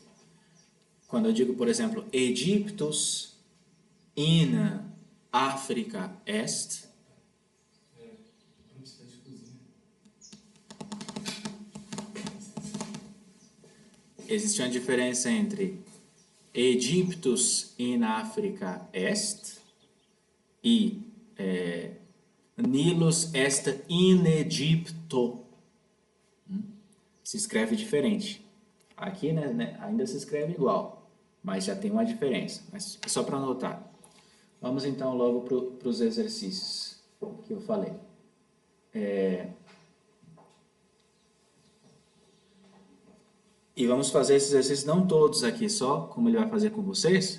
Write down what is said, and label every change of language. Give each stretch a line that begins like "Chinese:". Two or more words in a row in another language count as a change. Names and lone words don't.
Portuguese: Quando eu digo, por exemplo,
Latin: Egyptus in Africa est.
Portuguese: Existe uma diferença entre
Latin: Egyptus in Africa est
Portuguese: e
Latin: Nilus est in Egypto.
Portuguese: Se escreve diferente. Aqui ainda se escreve igual, mas já tem uma diferença. Mas é só para anotar. Vamos então logo para os exercícios que eu falei. E vamos fazer esses exercícios, não todos aqui só, como ele vai fazer com vocês.